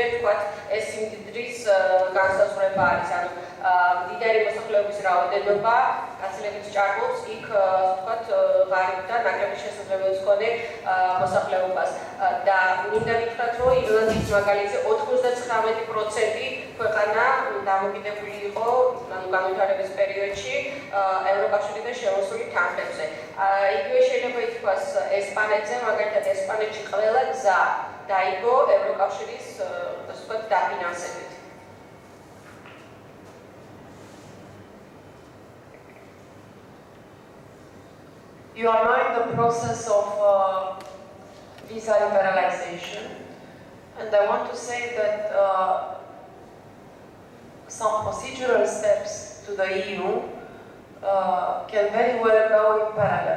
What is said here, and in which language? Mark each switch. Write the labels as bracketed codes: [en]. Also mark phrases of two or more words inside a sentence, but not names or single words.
[ka] თქვათ ეს სიმდიდრის განსაზღვრება არის, ანუ მდიდარი მოსახლეობის რაოდენობა გაცილებით ჭარბობს იქ თქვათ ღარიბთა ნაკლები შესაძლებლობის მქონე მოსახლეობას და მინდა ვითხრათ, რომ ირლანდიის მაგალითზე 99% ქვეყანა დამოკიდებული იყო განვითარების პერიოდში ევროკავშირიდან შემოსული თანხებზე. იგივე შეიძლება ითქვას ესპანეთზე, მაგალითად ესპანეთში ყველა გზა დაიგო ევროკავშირის დაფინანსებით. [en] You are now in the process of visa liberalization, and I want to say that some procedural steps to the EU can very well go in parallel.